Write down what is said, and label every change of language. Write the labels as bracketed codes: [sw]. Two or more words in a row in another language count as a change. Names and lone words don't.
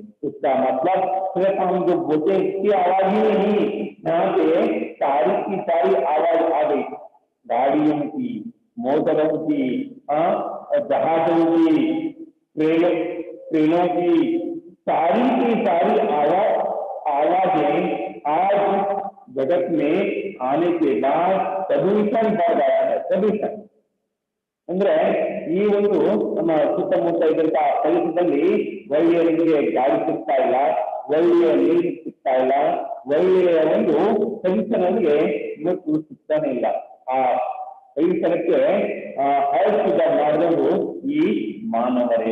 [hi] उसका मतलब सिर्फ हम जो बोलते हैं उसकी आवाज ही नहीं, यहाँ पे सारी की सारी आवाज आ गई, गाड़ियों की, मोटरों की, जहाजों की, ट्रेनों की, सारी की सारी आवाजें आज जगत में आने के बाद प्रदूषण बढ़ गया है। [kn] प्रदूषण ಅಂದ್ರೆ ಈ ಒಂದು ನಮ್ಮ ಸುತ್ತಮುತ್ತ ಇದ್ದಂತ ಪರಿಸರದಲ್ಲಿ ಒಳ್ಳೆಯ ನಿಮಗೆ ಗಾಳಿ ಸಿಗ್ತಾ ಇಲ್ಲ, ಒಳ್ಳೆಯ ನೀರು ಸಿಗ್ತಾ ಇಲ್ಲ, ಒಳ್ಳೆಯ ಒಂದು ಪರಿಸರ ನಮಗೆ ಇವತ್ತು ಸಿಗ್ತಾನೆ ಇಲ್ಲ. ಆ ಪರಿಸರಕ್ಕೆ ಅಳಿಸಿದ ಮಾಡಿದವರು ಈ ಮಾನವರೇ.